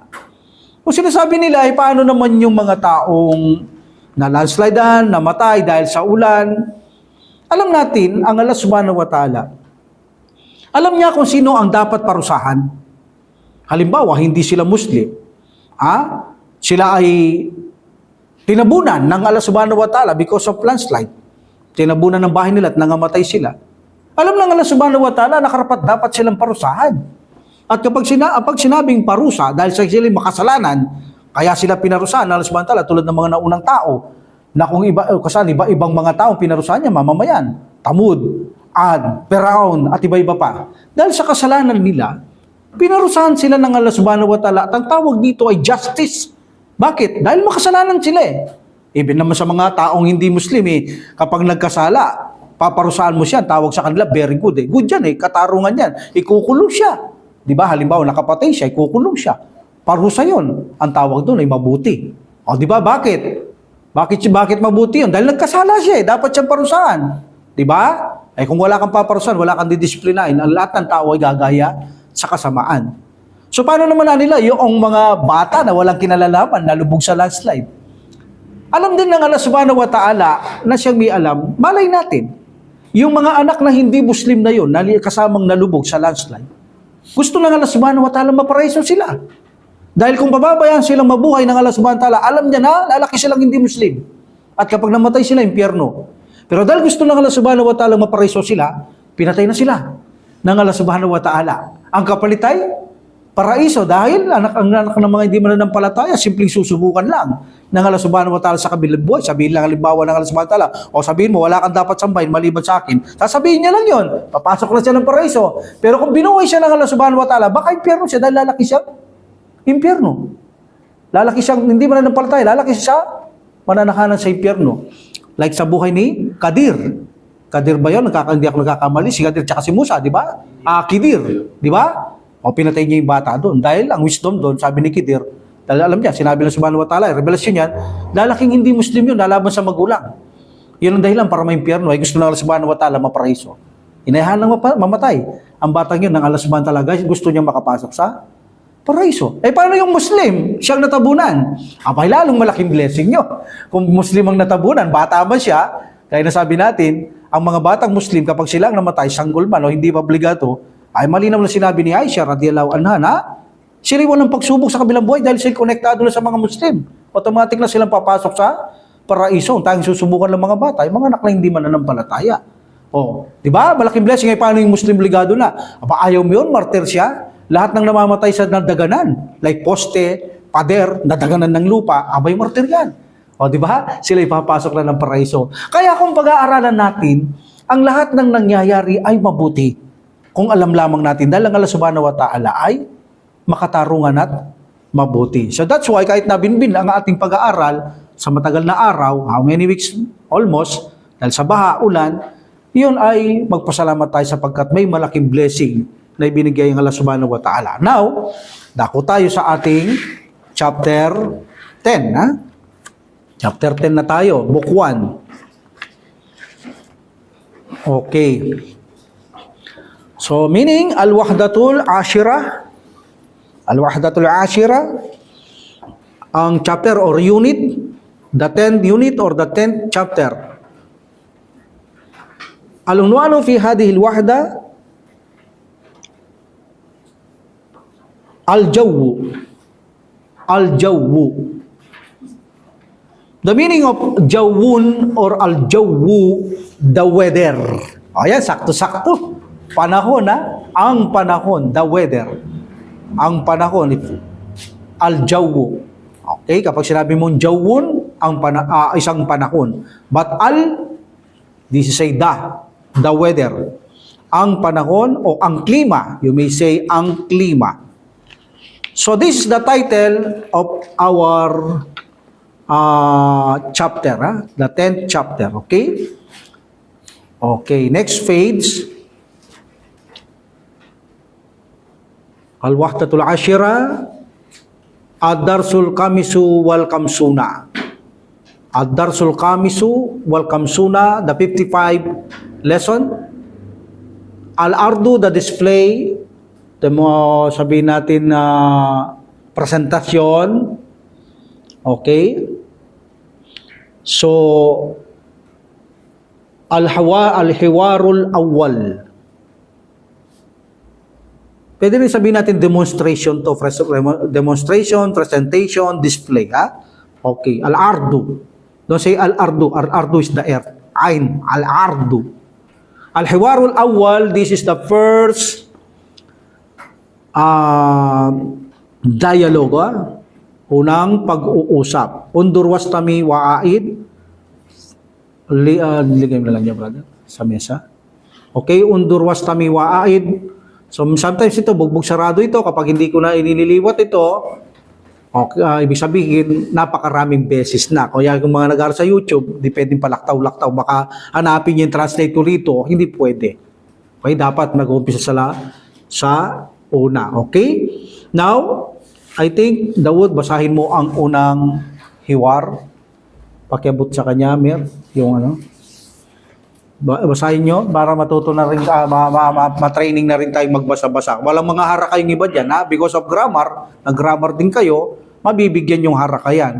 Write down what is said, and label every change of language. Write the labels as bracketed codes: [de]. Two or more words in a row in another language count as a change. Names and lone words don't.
[tl] Kung sinasabi nila, paano naman yung mga taong na-landslidean, namatay dahil sa ulan? Alam natin, ang Allah [ar] سبحانه وتعالى, [tl] alam niya kung sino ang dapat parusahan. Halimbawa, hindi sila Muslim. Sila ay tinabunan ng Allah [ar] سبحانه وتعالى [en] because of landslide. [tl] Tinabunan ng bahay nila at nangamatay sila. Alam ng Allah [ar] سبحانه وتعالى [tl] na karapat dapat silang parusahan. At kapag sinabing parusa, dahil sa sila makasalanan, kaya sila pinarusahan ng Allah [ar] سبحانه وتعالى [tl] tulad ng mga naunang tao, na kung ibang mga tao pinarusahan niya, mamamayan, Tamud, Ad, Firaun, at iba-iba pa. Dahil sa kasalanan nila, pinarusahan sila ng Allah [ar] سبحانه وتعالى [tl] at ang tawag dito ay justice. Bakit? Dahil makasalanan sila Even naman sa mga taong hindi Muslim kapag nagkasala, paparusahan mo siya, tawag sa kanila, [en] very good. [tl] Good yan katarungan yan. Ikukulong siya. Di ba? Halimbawa, nakapatay siya, ikukulong siya. Parusa yun. Ang tawag doon ay mabuti. O di ba? Bakit? Bakit mabuti yun? Dahil nagkasala siya dapat siyang parusahan. Di ba? Kung wala kang paparusahan, wala kang didisiplinahin, ang lahat ng tao ay gagaya sa kasamaan. So paano naman nila yung mga bata na walang kinalalaman, nalubog sa landslide? Alam din ng Allah [ar] سبحانه وتعالى [tl] na siyang may alam, malay natin. Yung mga anak na hindi Muslim na yun, kasamang nalubog sa landslide, gusto lang Allah [ar] سبحانه وتعالى [tl] maparaiso sila. Dahil kung pababayaan silang mabuhay ng Allah [ar] سبحانه وتعالى, [tl] alam niya na lalaki silang hindi Muslim. At kapag namatay sila, impyerno. Pero dahil gusto ng Allah [ar] سبحانه وتعالى [tl] maparaiso sila, pinatay na sila ng Allah [ar] سبحانه وتعالى. [tl] Ang kapalit ay paraiso dahil ang anak ng mga hindi mananampalataya, simpleng susubukan lang ng Allah [ar] سبحانه وتعالى [tl] sa kabilang buhay. Sabihin lang halimbawa ng Allah [ar] سبحانه وتعالى, [tl] o sabihin mo, wala kang dapat sambahin maliban sa akin. Sasabihin niya lang yon, papasok na siya ng paraiso. Pero kung binuhay siya ng Allah [ar] سبحانه وتعالى, [tl] baka impyerno siya dahil lalaki siya. Impyerno. Lalaki siyang hindi mananampalataya, lalaki siya mananakanan sa impyerno. Like sa buhay ni Kadir. Kadir ba yun? Hindi ako nagkakamali. Si Kadir tsaka si Musa, di ba? Kidir, di ba? O pinatay niya yung bata doon. Dahil ang wisdom doon, sabi ni Kidir, dahil alam niya, sinabi ng [ar] سبحانه وتعالى, [tl] revelasyon yan, lalaking hindi Muslim yun, lalaban sa magulang. Yun ang dahilan para may impyerno, ay gusto ng Allah [ar] سبحانه وتعالى [tl] maparaiso. Inayahan lang mamatay. Ang batang yun ng Allah [ar] سبحانه وتعالى, [tl] guys, gusto niya makapasok sa paraiso. Paano yung Muslim? Siyang natabunan. Abay, lalong malaking blessing nyo. Kung Muslim ang natabunan, bata man siya, kaya nasabi natin, ang mga batang Muslim, kapag sila ang namatay, sanggol man o hindi pa obligato, ay malinaw na sinabi ni Aisha, [ar] رضي الله عنها, [tl] na sila walang pagsubok sa kabilang buhay dahil sila konektado na sa mga Muslim. Automatic na silang papasok sa paraiso. Ang tanging susubukan ng mga bata, ay mga anak na hindi mananampalataya. Di ba? Malaking blessing. Paano yung Muslim obligado na? Ayaw mo yun, martir siya. Lahat ng namamatay sa nadaganan, like poste, pader, nadaganan ng lupa, abay martir yan. Di ba? Sila ipapasok na ng paraiso. Kaya kung pag-aaralan natin, ang lahat ng nangyayari ay mabuti. Kung alam lamang natin, dahil ang Allah [ar] سبحانه وتعالى [tl] ay makatarungan at mabuti. [en] So that's why [tl] kahit nabinbin ang ating pag-aaral sa matagal na araw, [en] how many weeks almost, [tl] dahil sa baha, ulan, yun ay magpasalamat tayo sapagkat may malaking blessing na ibinigay ng Allah [ar] سبحانه وتعالى. [tl] Now, dako tayo sa ating chapter 10. Ha? Chapter 10 na tayo, book 1. [en] Okay. So, meaning, [ar] الوحدة العاشرة. الوحدة العاشرة, [en] ang chapter or unit, the 10th unit or the 10th chapter. [ar] العنوان في هذه الوحدة، الجو. الجو. [en] The meaning of Jawwun or Al-Jawwu, the weather. [tl] Ayan, sakto-sakto. Panahon, ha? Ang panahon, [en] the weather. [tl] Ang panahon, Al-Jawwu. Okay, kapag sinabi mong Jawwun, isang panahon. [en] But this is the weather. [tl] Ang panahon o ang klima, [en] you may say [tl] ang klima. [en] So this is the title of our chapter, the 10th chapter, okay? Okay, next page. [ar] الوحدة العاشرة، الدرس الخامس والخمسون. الدرس الخامس والخمسون, [en] the 55 lesson. Al-Ardu, the display, [tl] sabihin natin na presentasyon. [en] Okay? So, [ar] الحوار الأول. [tl] Pwede rin sabihin natin [en] demonstration, presentation, display. [tl] Ha? [en] Okay. Al-Ardu. Don't say Al-Ardu. Al-Ardu is the earth. Ain. [ar] العرض. الحوار الأول, [en] this is the first dialogue, [tl] unang pag-uusap. [ar] انظر واستمع وأعد. [tl] Ligay mo na lang niya, brother, sa mesa. Okay, [ar] انظر واستمع وأعد. [en] So, sometimes [tl] ito, bugbog sarado ito. Kapag hindi ko na inililiwat ito, okay, ibig sabihin, napakaraming beses na. Kaya kung mga nag-aaral sa YouTube, di pwedeng palaktaw-laktaw. Baka hanapin yung translator rito, hindi pwede. Okay, dapat mag-umpisa sa una. [en] Okay? Now, I think, Dawood, [tl] basahin mo ang unang hiwar. Pakiabot sa kanya, Mir, yung ano. Basahin nyo para matuto na rin, matraining na rin tayong magbasa-basa. Walang mga haraka yung iba dyan, ha? [en] Because of grammar, [tl] nag-grammar din kayo, mabibigyan yung haraka yan.